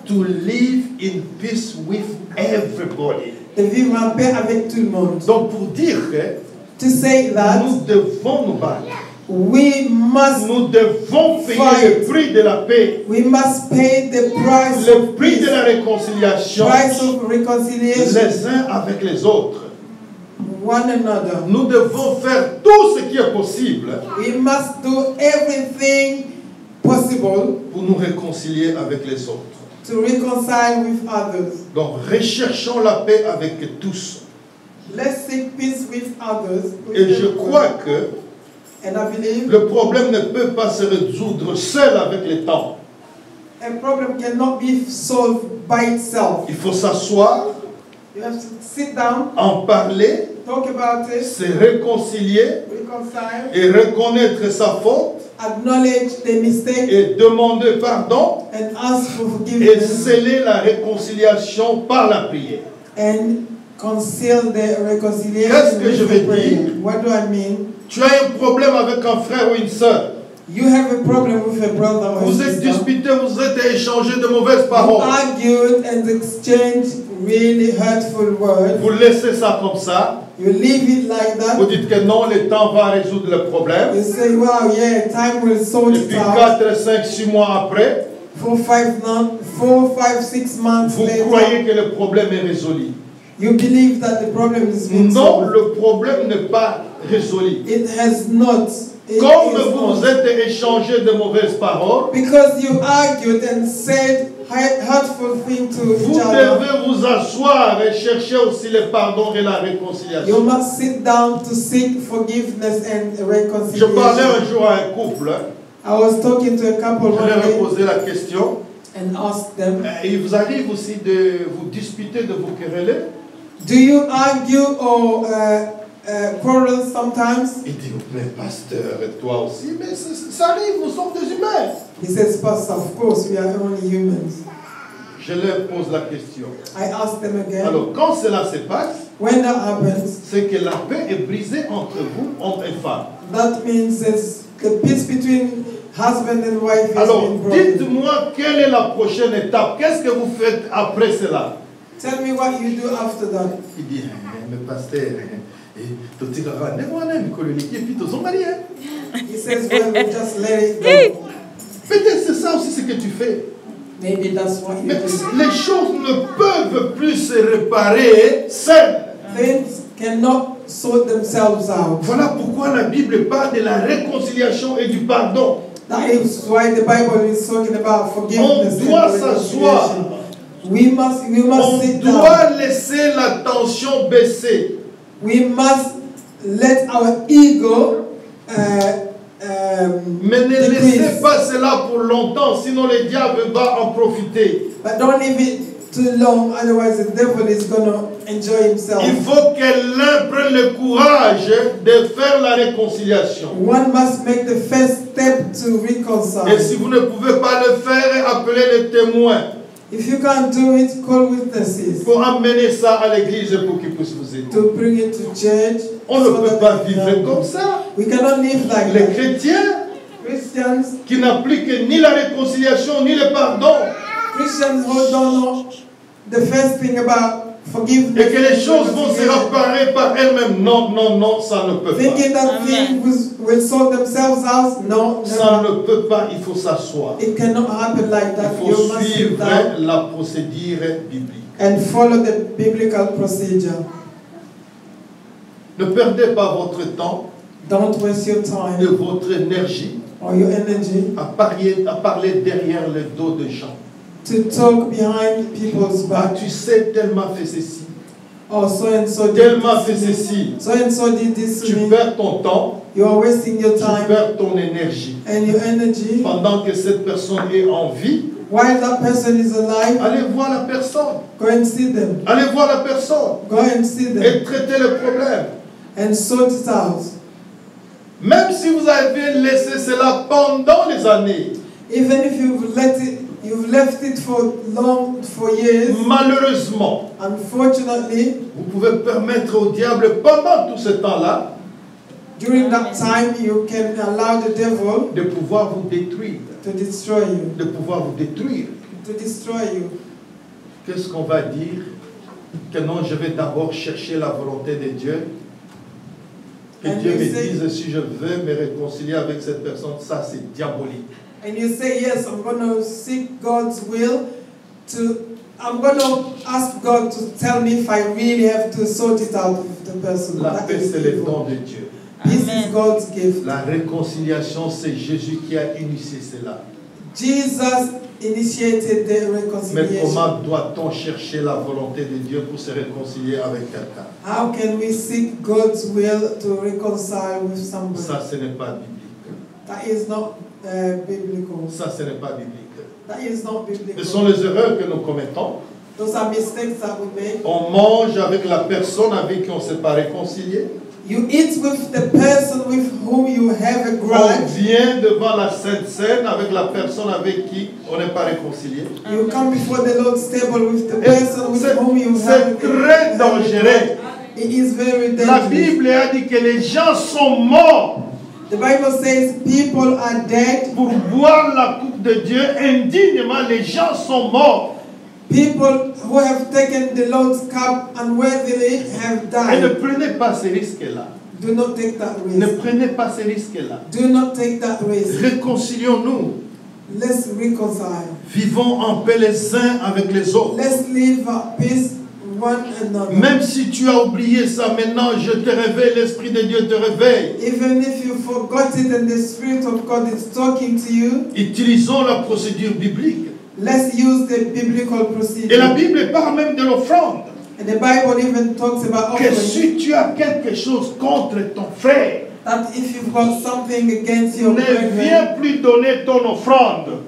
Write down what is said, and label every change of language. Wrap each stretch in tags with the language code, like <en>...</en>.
<en>To live in peace with everybody.</en> <fr>de vivre en paix avec tout le monde. Donc pour dire que</fr> <en>To say that</en> <fr>nous devons nous battre.</fr> <en>we must</en> <fr>Nous devons payer</fr> <en>fight.</en> <fr>le prix de la paix.</fr> <en>We must pay the price</en> <fr>Le</fr> <en>of</en> <fr>prix de</fr> <en>peace,</en> <fr>la réconciliation</fr> <en>price of reconciliation,</en> <fr>les uns avec les autres.</fr> <en>one another.</en> <fr>Nous devons faire tout ce qui est possible</fr> <en>We must do everything possible</en> <fr>pour nous réconcilier avec les autres.</fr> <en>to reconcile with others.</en> <fr>Donc recherchons la paix avec tous.</fr> <en>Let's seek peace with others.</en> <fr>Et je crois que</fr> <en>And I believe</en> <fr>le problème ne peut pas se résoudre seul avec le temps.</fr> <en>a problem cannot be solved by itself.</en> <fr>Il faut s'asseoir,</fr> <en>You have to sit down,</en> <fr>en parler,</fr> <en>talk about it,</en> <fr>se réconcilier</fr> <en>reconcile,</en> <fr>et reconnaître sa faute</fr> <en>acknowledge the mistake,</en> <fr>et demander pardon</fr> <en>and ask for</en> <fr>et</fr> <en>forgiveness,</en> <fr>sceller la réconciliation par la prière.</fr> <en>and conceal the reconciliation.</en> <fr>Qu'est-ce que je</fr> <en>with</en> <fr>veux</fr> <en>the prayer.</en> <fr>dire?</fr> <en>What do I mean?</en> <fr>Tu as un problème avec un frère ou une sœur.</fr> <en>You have a problem with a brother or</en> <fr>Vous êtes</fr> <en>sister.</en> <fr>disputés, vous êtes échangé de mauvaises</fr> <en>You</en> <fr>paroles.</fr> <en>argued and exchanged really hurtful words.</en> <fr>Vous laissez ça comme ça.</fr> <en>You leave it like</en> <fr>Vous</fr> <en>that.</en> <fr>dites que non, le temps va résoudre le problème.</fr> <en>You say, wow, yeah, time will sort</en> <fr>Et</fr> <en>it</en> <fr>puis</fr> <en>out.</en> <fr>4, 5, 6 mois après,</fr> <en>4, 5, 6 months</en> <fr>vous</fr> <en>later,</en> <fr>croyez que le problème est résolu.</fr> <en>you believe that the problem is being</en> <fr>Non,</fr> <en>solved.</en> <fr>le problème n'est pas résolu.</fr> <en>It has not. It</en> <fr>Comme</fr> <en>is</en> <fr>vous</fr> <en>not.</en> <fr>êtes échangé de mauvaises paroles,</fr> <en>Because you argued and said hurtful things to</en> <fr>vous</fr> <en>each other.</en> <fr>devez vous asseoir et chercher aussi le pardon et la</fr> <en>You</en> <fr>réconciliation.</fr> <en>must sit down to seek forgiveness and</en> <fr>Je parlais</fr> <en>reconciliation.</en> <fr>un jour à un couple,</fr> <en>I was talking to a couple</en> <fr>je</fr> <en>one</en> <fr>leur ai</fr> <en>day</en> <fr>posé la question.</fr> <en>and asked them,</en> <fr>Il vous arrive aussi de vous disputer, de vous quereller?</fr> <en>do you argue or quarrel sometimes?</en> <fr>Il dit, mais pasteur, et toi aussi, mais ça arrive, nous sommes des humains.</fr> <en>He says, Pastor, of course, we are only humans.</en> <fr>Je leur pose la question.</fr> <en>I asked them again,</en> <fr>Alors, quand cela se passe,</fr> <en>when that happens,</en> <fr>c'est que la paix est brisée entre vous, homme et femme.</fr> <en>that means it's the peace between husband and wife is</en> <fr>Alors,</fr> <en>being broken.</en> <fr>dites-moi quelle est la prochaine étape. Qu'est-ce que vous faites après cela?</fr> <en>Tell me what you do after that.</en> <fr>Il dit, mais pasteur, et puis tous sont mariés.</fr> <en>He says, well, we just let it go.</en> <fr>Peut-être c'est ça aussi ce que tu fais.</fr> <en>Maybe that's what you do.</en> <fr>les choses ne peuvent plus se réparer seules.</fr> <en>Things cannot sort themselves out.</en> <fr>Voilà pourquoi la Bible parle de la réconciliation et du pardon.</fr> <en>That is why the Bible is talking about</en> <fr>On</fr> <en>forgiveness</en> <fr>doit</fr> <en>and</en> <fr>s'asseoir.</fr> <en>reconciliation. We</en> <fr>On</fr> <en>must sit down.</en> <fr>doit laisser la tension baisser.</fr> <en>We must let our ego</en> <fr>Mais ne laissez</fr> <en>decrease.</en> <fr>pas cela pour longtemps, sinon le diable va en profiter.</fr> <en>But don't leave it too long, otherwise the devil is going to enjoy himself.</en> <fr>Il faut que l'un prenne le courage de faire la réconciliation.</fr> <en>One must make the first step to reconcile.</en> <fr>Et si vous ne pouvez pas le faire, appelez les témoins</fr> <en>If you can't do it, call witnesses</en> <fr>pour amener ça à l'église pour qu'ils puissent vous aider.</fr> <en>to bring it to church.</en> <fr>On ne</fr> <en>so</en> <fr>peut</fr> <en>that</en> <fr>pas</fr> <en>they can</en> <fr>vivre</fr> <en>help</en> <fr>comme</fr> <en>you.</en> <fr>ça.</fr> <en>We cannot live like</en> <fr>Les</fr> <en>that.</en> <fr>chrétiens</fr> <en>Christians</en> <fr>qui n'appliquent ni la réconciliation ni le pardon</fr> <en>who don't know the first thing about forgiveness</en> <fr>et que les</fr> <en>and</en> <fr>choses vont se</fr> <en>reconciliation,</en> <fr>réparer par elles-mêmes. Non, non, non, ça ne peut pas.</fr> <en>thinking that</en> <fr>Amen.</fr> <en>things will sort themselves out. No,</en> <fr>Ça</fr> <en>never.</en> <fr>ne peut pas, il faut s'asseoir.</fr> <en>It cannot happen like that.</en> <fr>Il</fr> <en>You</en> <fr>faut</fr> <en>must sit</en> <fr>suivre</fr> <en>down</en> <fr>la procédure biblique.</fr> <en>and follow the biblical procedure.</en> <fr>Ne perdez pas votre temps</fr> <en>Don't waste your</en> <fr>et</fr> <en>time</en> <fr>votre énergie</fr> <en>or your energy</en> <fr>à parler derrière le dos de gens.</fr> <en>to talk behind people's</en> <fr>Ah,</fr> <en>back.</en> <fr>tu sais, tellement fait ceci,</fr> <en>Oh, so and so did</en> <fr>tellement fait</fr> <en>this to me.</en> <fr>ceci.</fr> <en>So and so did this to</en> <fr>Tu</fr> <en>me.</en> <fr>perds ton temps,</fr> <en>You are wasting your</en> <fr>tu</fr> <en>time</en> <fr>perds ton énergie.</fr> <en>and your energy.</en> <fr>Pendant que cette personne est en vie,</fr> <en>While that person is alive,</en> <fr>allez voir la personne.</fr> <en>go and see them.</en> <fr>Allez voir la personne</fr> <en>Go and see them</en> <fr>et traitez le problème.</fr> <en>and sort it out.</en> <fr>Même si vous avez laissé cela pendant les années,</fr> <en>Even if you've left it for years.</en> <fr>malheureusement,</fr> <en>Unfortunately,</en> <fr>vous pouvez permettre au diable pendant tout ce temps-là</fr> <en>during that time, you can allow the devil</en> <fr>de pouvoir vous détruire,</fr> <en>to destroy you.</en> <fr>de pouvoir vous détruire.</fr> <en>To destroy you.</en> <fr>Qu'est-ce qu'on va dire? Que non, je vais d'abord chercher la volonté de Dieu. Que</fr> <en>And</en> <fr>Dieu</fr> <en>you</en> <fr>me</fr> <en>say-</en> <fr>dise si je veux me réconcilier avec cette personne, ça c'est diabolique.</fr> <en>And you say, yes, I'm going to seek God's will. I'm going to ask God to tell me if I really have to sort it out with the person.</en> <fr>La</fr> <en>That</en> <fr>paix,</fr> <en>is</en> <fr>c'est le</fr> <en>evil.</en> <fr>don de Dieu.</fr> <en>This</en> <fr>Amen.</fr> <en>is God's gift.</en> <fr>La réconciliation, c'est Jésus qui a initié cela.</fr> <en>Jesus initiated the</en> <fr>Mais</fr> <en>reconciliation.</en> <fr>comment doit-on chercher la volonté de Dieu pour se réconcilier avec quelqu'un?</fr> <en>How can we seek God's will to reconcile with somebody?</en> <fr>Ça, ce n'est pas biblique.</fr> <en>That is not biblical.</en> <fr>Ça, ce n'est pas biblique.</fr> <en>That is not biblical.</en> <fr>Ce sont les erreurs que nous commettons.</fr> <en>Those are mistakes that we make.</en> <fr>On mange avec la personne avec qui on ne s'est pas réconcilié.</fr> <en>You eat with the person with whom you have a</en> <fr>On</fr> <en>grudge.</en> <fr>vient devant la Sainte Seine avec la personne avec qui on n'est pas réconcilié.</fr> <en>You come before the Lord's table with the</en> <fr>Et</fr> <en>person with whom you have</en> <fr>c'est très dangereux.</fr> <en>It is very</en> <fr>La</fr> <en>dangerous.</en> <fr>Bible a dit que les gens sont morts</fr> <en>The Bible says people are dead.</en> <fr>pour boire la coupe de Dieu indignement. Les gens sont morts.</fr> <en>People who have taken the Lord's cup unworthily have</en> <fr>Et ne</fr> <en>died.</en> <fr>prenez pas ces risques-là.</fr> <en>Do not take that</en> <fr>Ne</fr> <en>risk.</en> <fr>prenez pas ces risques-là.</fr> <en>Do not take that risk.</en> <fr>Réconcilions-nous.</fr> <en>Let's reconcile.</en> <fr>Vivons en paix les uns avec les autres.</fr> <en>Let's live at peace one another.</en> <fr>Même si tu as oublié ça, maintenant je te réveille, l'Esprit de Dieu te réveille.</fr> <en>Even if you forgot it and the Spirit of God is talking to you,</en> <fr>Utilisons la procédure biblique.</fr> <en>let's use the biblical</en> <fr>Et la</fr> <en>procedure.</en> <fr>Bible parle même de l'offrande.</fr> <en>And the Bible even talks about</en> <fr>Que</fr> <en>offering.</en> <fr>si tu as quelque chose contre ton frère,</fr> <en>That if you've got something against your</en> <fr>ne</fr> <en>brethren,</en> <fr>viens plus donner ton offrande.</fr>